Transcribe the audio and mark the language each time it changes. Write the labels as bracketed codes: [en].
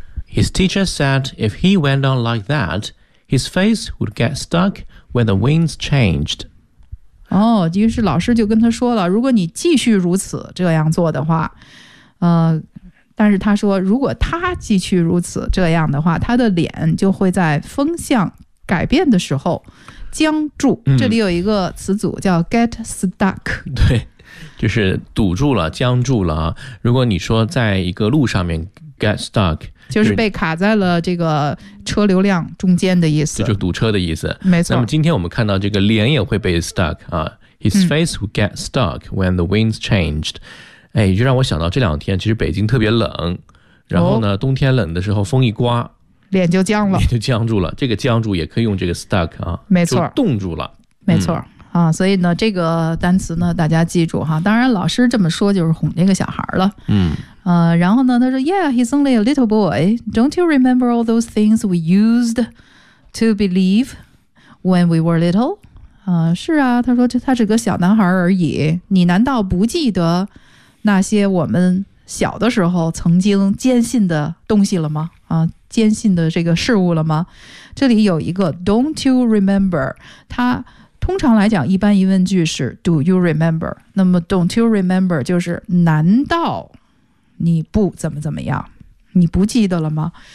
[en] His teacher said if he went on like that, his face would get stuck when the winds changed. [zh] 哦，就是老师就跟他说了，如果你继续如此这样做的话，但是他说如果他继续如此这样的话，他的脸就会在风向改变的时候僵住。这里有一个词组叫 get stuck。对，就是堵住了，僵住了。如果你说在一个路上面 get stuck，就是被卡在了这个车流量中间的意思，就是堵车的意思。没错。那么今天我们看到这个脸也会被 stuck 啊， [en] his face would get stuck when the winds changed。 [zh] 哎，就让我想到这两天其实北京特别冷，然后呢，冬天冷的时候风一刮，脸就僵了，脸就僵住了。这个僵住也可以用这个 stuck 啊，没错，就冻住了，没错。啊，所以呢这个单词呢大家记住哈，当然老师这么说就是哄这个小孩了。然后呢他说 [en] Yeah, he's only a little boy. Don't you remember all those things we used to believe when we were little? [zh] 是啊，他说他是个小男孩而已，你难道不记得那些我们小的时候曾经坚信的东西了吗？坚信的这个事物了吗？这里有一个 [en] Don't you remember， [zh] 他通常来讲一般疑问句是 [en] do you remember， [zh] 那么 [en] don't you remember [zh] 就是难道你不怎么怎么样，你不记得了吗？